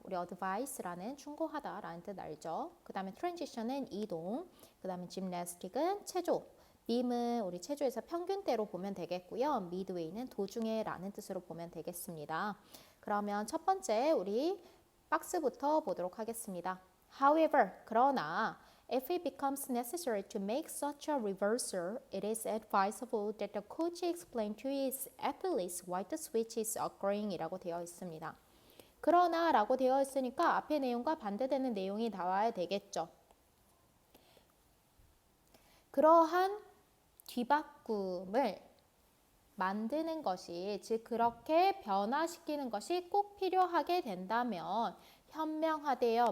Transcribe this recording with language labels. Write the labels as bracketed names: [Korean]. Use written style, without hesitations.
[Korean] 우리 advice라는 충고하다 라는 뜻 알죠? 그 다음에 transition은 이동, 그 다음에 gymnastic은 체조, beam은 우리 체조에서 평균대로 보면 되겠고요. midway는 도중에 라는 뜻으로 보면 되겠습니다. 그러면 첫 번째 우리 박스부터 보도록 하겠습니다. [English] However, [Korean] 그러나 [English] if it becomes necessary to make such a reversal, it is advisable that the coach explain to his athletes why the switch is occurring [Korean] 이라고 되어 있습니다. 그러나 라고 되어 있으니까 앞의 내용과 반대되는 내용이 나와야 되겠죠. 그러한 뒤바꿈을 만드는 것이, 즉 그렇게 변화시키는 것이 꼭 필요하게 된다면 현명하대요.